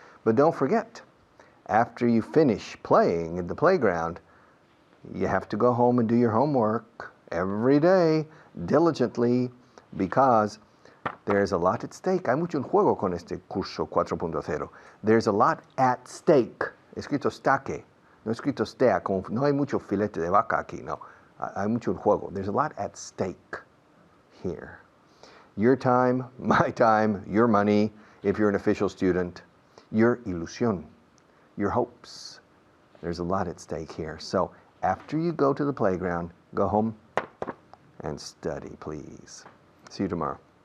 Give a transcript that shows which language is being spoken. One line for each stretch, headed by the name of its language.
English: But don't forget, after you finish playing in the playground, you have to go home and do your homework every day, diligently, because there's a lot at stake.
Spanish: Hay mucho en juego con este curso 4.0.
English: There's a lot at stake.
Spanish: Escrito staque. No escrito stea, como no hay mucho filete de vaca aquí, no. Hay mucho en juego.
English: There's a lot at stake here. Your time, my time, your money, if you're an official student, your ilusión, your hopes. There's a lot at stake here. So after you go to the playground, go home and study, please. See you tomorrow.